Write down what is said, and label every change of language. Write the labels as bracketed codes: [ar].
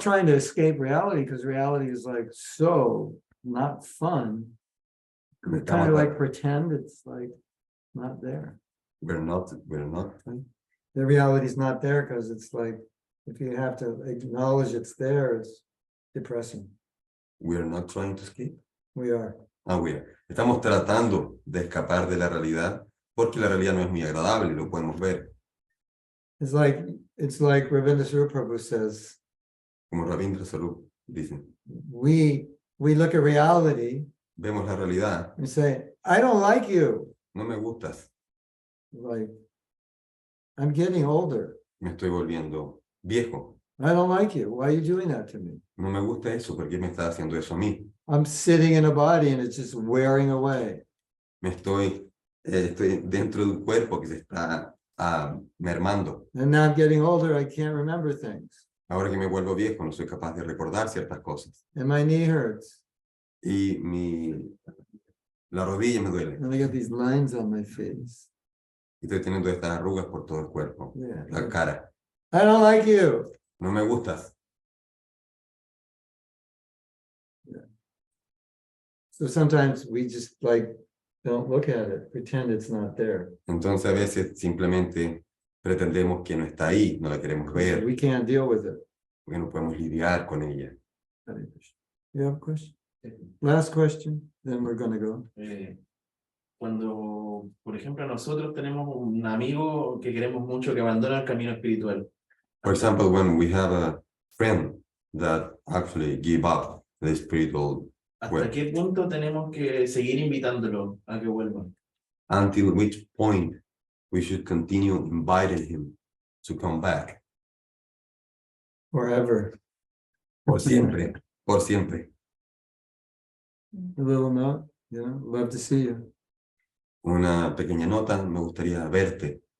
[en] trying to escape reality because reality is like so not fun. We kind of like pretend it's like not there. We're not. The reality is not there because it's like if you have to acknowledge it's there, it's depressing. We're not trying to escape. We are. [es] Estamos tratando de escapar de la realidad porque la realidad no es muy agradable, lo podemos ver. [en] It's like Ravindra Prabhu says, [es] Como Ravindra Sarup dice, [en] we look at reality [es] vemos la realidad, [en] and say, I don't like you. [es] no me gustas, [en] Like, I'm getting older. [es] me estoy volviendo viejo, [en] I don't like you. Why are you doing that to me? [es] no me gusta eso, ¿por qué me estás haciendo eso a mí? [en] I'm sitting in a body and it's just wearing away. [es] Estoy dentro de un cuerpo que se está mermando. [en] And now I'm getting older, I can't remember things. [es] Ahora que me vuelvo viejo, no soy capaz de recordar ciertas cosas. [en] And my knee hurts. [es] Y la rodilla me duele. [en] And I got these lines on my face. [es] Y estoy teniendo estas arrugas por todo el cuerpo, [en] Yeah. [es] la cara. [en] I don't like you. [es] No me gustas. [en] So sometimes we just like don't look at it, pretend it's not there. [es] Entonces a veces simplemente pretendemos que no está ahí, no la queremos ver, [en] We can't deal with it. [es] porque no podemos lidiar con ella. [en] Hare Krishna. You have a question? Last question, then we're gonna go. [es] Cuando, por ejemplo, nosotros tenemos un amigo que queremos mucho que abandona el camino espiritual. [en] For example, when we have a friend that actually give up the spiritual [es] ¿Hasta [en] way, [es] qué punto tenemos que seguir invitándolo a que vuelva? [en] until which point we should continue inviting him to come back? Forever. [es] Por siempre, por siempre. [en] A little note, you know, love to see you. [es] Una pequeña nota, me gustaría verte,